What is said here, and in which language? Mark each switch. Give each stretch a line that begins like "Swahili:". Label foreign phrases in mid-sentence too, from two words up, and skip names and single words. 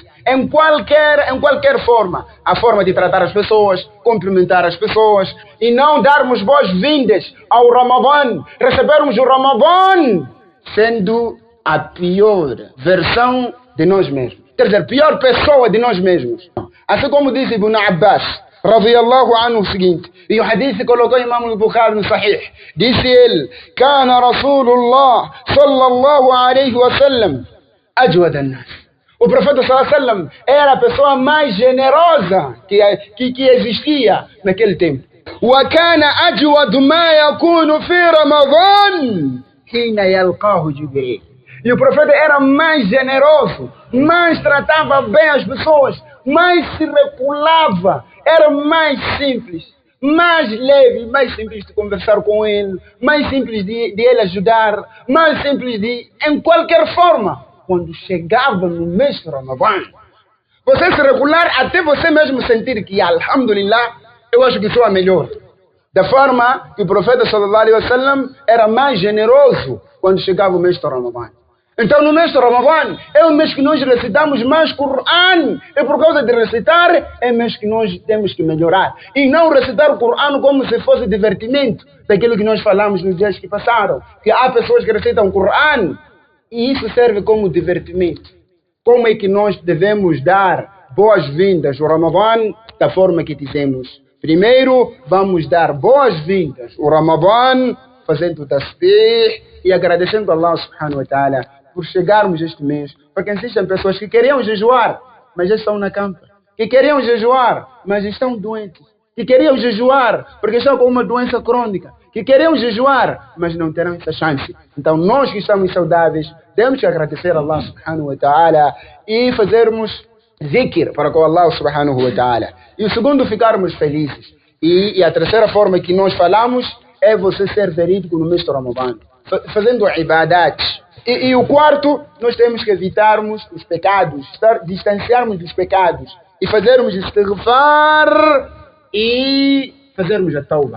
Portuguese: Em qualquer forma, a forma de tratar as pessoas, cumprimentar as pessoas e não darmos boas-vindas ao Ramadã, recebermos o Ramadã sendo a pior versão de nós mesmos. Quer dizer, pior pessoa de nós mesmos. Assim como disse Ibn Abbas,
Arabic: رضي الله عنه,
Portuguese: o seguinte, e o hadith colocou Imam al-Bukhari no Sahih, disse ele,
Arabic: كان رسول الله صلى الله عليه وسلم أجود الناس.
Portuguese: O profeta
Arabic: صلى الله عليه وسلم
Portuguese: era a pessoa mais generosa que existia naquele tempo.
Arabic: وكان أجود ما يكون في رمضان حين يلقاه جبريل.
Portuguese: E o profeta era mais generoso, mais tratava bem as pessoas, mais se reculava, era mais simples, mais leve, mais simples de conversar com ele, mais simples de ele ajudar, mais simples em qualquer forma. Quando chegava no mês de Ramadã, você se regular até você mesmo sentir que, alhamdulillah, eu acho que sou a melhor. Da forma que o profeta
Arabic: صلى الله عليه وسلم
Portuguese: era mais generoso quando chegava o mês de Ramadã. Então no mês de Ramadã é o mês que nós recitamos mais Coran. E por causa de recitar, é o mês que nós temos que melhorar. E não recitar o Coran como se fosse divertimento. Daquilo que nós falamos nos dias que passaram. Que há pessoas que recitam o Coran e isso serve como divertimento. Como é que nós devemos dar boas-vindas ao Ramadã da forma que dizemos? Primeiro, vamos dar boas-vindas ao Ramadã fazendo tasbih e agradecendo a
Arabic: الله سبحانه وتعالى
Portuguese: por chegarmos este mês. Porque existem pessoas que queriam jejuar, mas já estão na campa. Que queriam jejuar, mas estão doentes. Que queriam jejuar porque estão com uma doença crônica. Que queriam jejuar, mas não terão essa chance. Então nós que estamos saudáveis, temos que agradecer a
Arabic: الله سبحانه وتعالى
Portuguese: e fazermos zikr para com
Arabic: الله سبحانه وتعالى.
Portuguese: E o segundo, ficarmos felizes. E a terceira forma que nós falamos é você ser verídico no mês de Ramadã, fazendo ibadat. E o quarto, nós temos que evitarmos os pecados, distanciarmos dos pecados e fazermos istighfar e fazermos a tauba.